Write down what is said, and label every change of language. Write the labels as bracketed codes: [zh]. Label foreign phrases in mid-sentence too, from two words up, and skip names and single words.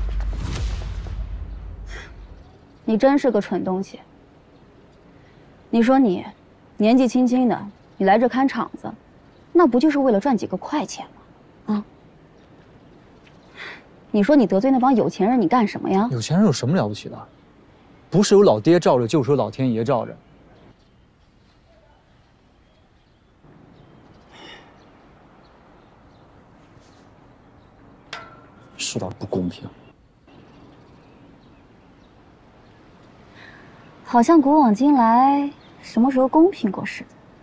[zh] 你真是個蠢東西。你說你年紀輕輕的，你來這看場子，那不就是為了賺幾個快錢嗎？啊？你說你得罪那幫有錢人，你幹什麼呀？有錢人有什麼了不起的？不是有老爹罩着，就是有老天爺罩着。世道不公平。好像古往今來，什麼時候公平過似的。